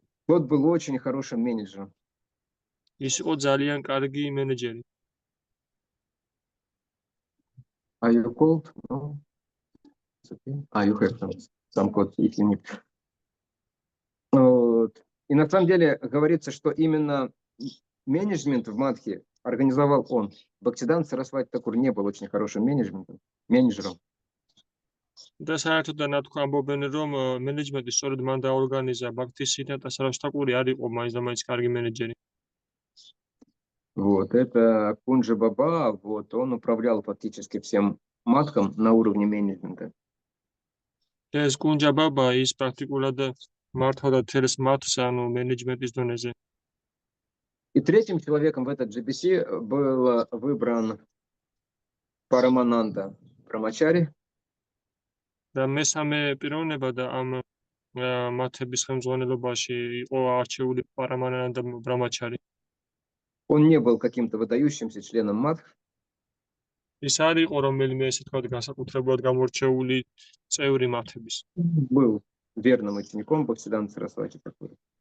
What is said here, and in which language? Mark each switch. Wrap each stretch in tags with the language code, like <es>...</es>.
<ru>Тот был очень хорошим менеджером.</ru> <ka>ის იყო ძალიან კარგი მენეჯერი.</ka> <en>Are you cold? No. You have some cold, if you need.</en> <ru>Вот. И на самом деле говорится, что именно менеджмент в Мадхи организовал он. Бхактисиданта Сарасвати Такур не был очень хорошим менеджером.</ru> <ka>და საერთოდ ნათქვა ამბობენ, რომ მენეჯმენტი სწორედ მან დაორგანიზა. ბაქთისიდანტა სარასვატი თაკური არ იყო მაინც და მაინც კარგი მენეჯერი.</ka> <ru>Вот, это Кунджа Баба, вот, он управлял фактически всем Мадхом на уровне менеджмента.</ru> <ka>ეს კუნჯა ბაბა ის პრაქტიკულად მართავდა თელს მათს, ანუ მენეჯმენტის დონეზე.</ka> <ru>И третьим человеком в этот GBC был выбран Парамананда Брамачари.</ru> <ka>და მესამე პიროვნება და ამ მათების ხელმძღვანელობაში იყო არჩეული პარამანანდა ბრამაჩარი.</ka> <ru>Он не был каким-то выдающимся членом Мадх.</ru> <ka>ის არ იყო რომელიმე ესე თქვა განსაკუთრებულად გამორჩეული წევრი მათების.</ka> <ru>Был верным учеником Бхактисиданта Сарасвати Такура.</ru>